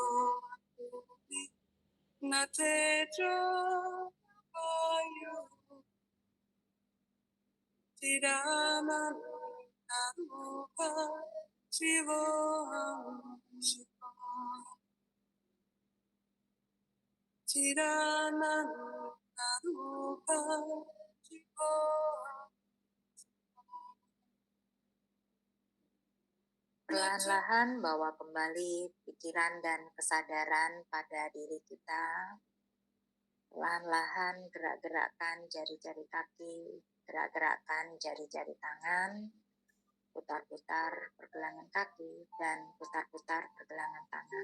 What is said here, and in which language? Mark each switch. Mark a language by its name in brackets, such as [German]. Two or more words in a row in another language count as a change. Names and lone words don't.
[Sanskrit] natejo vayu tirana naruka shivo shivo tirana naruka shivo. [Indonesian] Perlahan-lahan bawa kembali pikiran dan kesadaran pada diri kita. Perlahan-lahan gerak-gerakkan jari-jari kaki, gerak-gerakkan jari-jari tangan, putar-putar pergelangan kaki, dan putar-putar pergelangan tangan.